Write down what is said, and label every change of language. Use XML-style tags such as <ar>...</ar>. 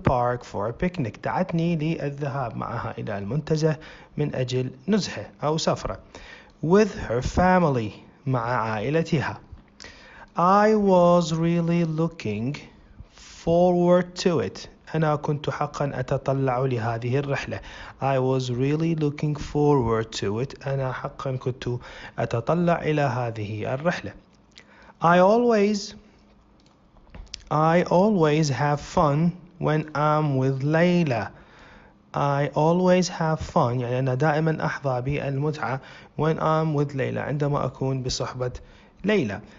<ar>دعتني للذهاب معها إلى المنتزه من أجل نزهة أو سفرة.</ar> <en>with her family،</en> <ar>مع عائلتها.</ar> <en>I was really looking forward to it.</en> <ar>أنا كنت حقا أتطلع لهذه الرحلة.</ar> <en>I was really looking forward to it.</en> <ar>أنا حقا كنت أتطلع إلى هذه الرحلة.</ar> <en>I always have fun when I'm with Layla. I always have fun</en> <ar>يعني أنا دائما أحظى بالمتعة</ar> <en>when I'm with</en> <ar>ليلى، عندما أكون بصحبة ليلى.</ar>